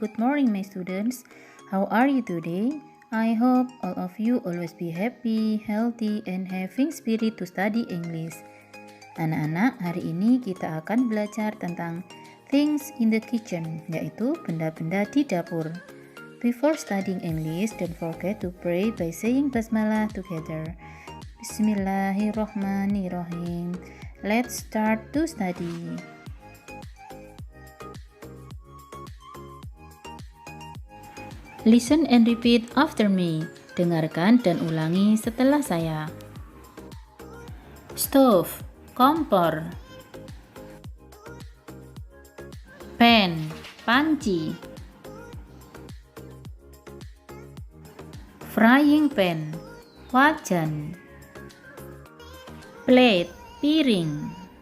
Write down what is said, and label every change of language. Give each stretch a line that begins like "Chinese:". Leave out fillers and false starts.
English: Good morning, my students. How are you today? I hope all of you always be happy, healthy, and having spirit to study English.
Indonesian: Anak-anak, hari ini kita akan belajar tentang
English: things in the kitchen,
Indonesian: yaitu benda-benda di dapur.
English: Before studying English, don't forget to pray by saying basmalah together. Bismillahirrahmanirrahim. Let's start to study. Listen and repeat after me.
Indonesian: Dengarkan dan ulangi setelah saya.
English: Stove, kompor. Pan, panci. Frying pan, wajan. Plate, piring.